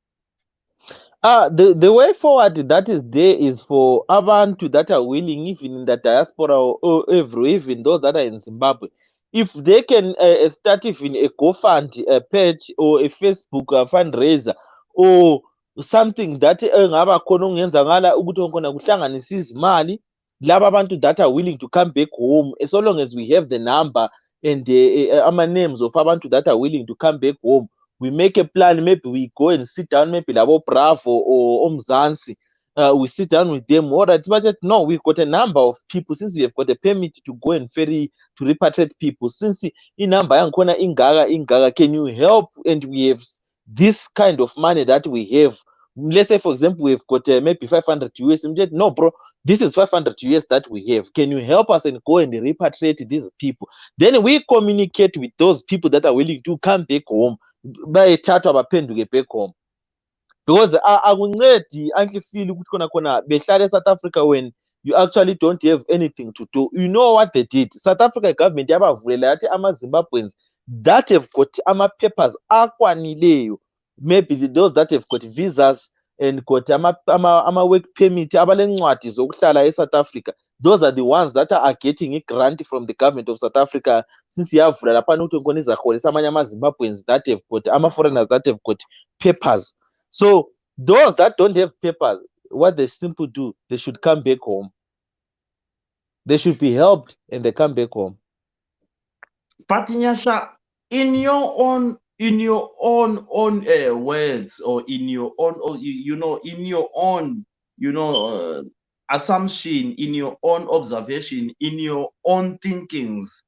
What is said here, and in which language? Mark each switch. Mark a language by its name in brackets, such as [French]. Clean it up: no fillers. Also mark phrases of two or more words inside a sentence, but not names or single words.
[English] The way forward that is there is for abantu that are willing, even in the diaspora or even those that are in Zimbabwe, if they can start even a GoFund page or a Facebook fundraiser or something that [North Ndebele] engaba khona okungenza ngala ukuthi khona kuhlanganisa izimali laba abantu [English] that are willing to come back home, so long as we have the number and ama names of abantu that are willing to come back home, we make a plan. Maybe we go and sit down, maybe labo Bravo or Omzansi, we sit down with them. All right, budget. No, we've got a number of people. Since we have got a permit to go and ferry to repatriate people, since in number ingaga, can you help? And we have this kind of money that we have. Let's say, for example, we've got maybe 500 US. No, bro, this is 500 US that we have. Can you help us and go and repatriate these people? Then we communicate with those people that are willing to come back home, [North Ndebele] bayethathwa baphenduke [English] back home, because akuncedi until feel [North Ndebele] ukuthi khona behlala eSouth Africa [English] when you actually don't have anything to do. You know what they did? South Africa government [North Ndebele] yabavulela yathi ama-Zimbabweans [English] that have got [North Ndebele] ama-papers akwanileyo, [English] maybe those that have got visas and got ama-work permit, [North Ndebele] abalencwadi zokuhlala e-South Africa, [English] those are the ones that are getting a grant from the government of South Africa, since [North Ndebele] yavula laphana ukuthi ngkhona izaholisa amanye ama-Zimbabweans [English] that have got ama-foreigners that have got papers. So those that don't have papers, what they simply do, they should come back home. They should be helped and they come back home. But Nyasha, in your own words, or in your own, or in your own, assumption, in your own observation, in your own thinkings,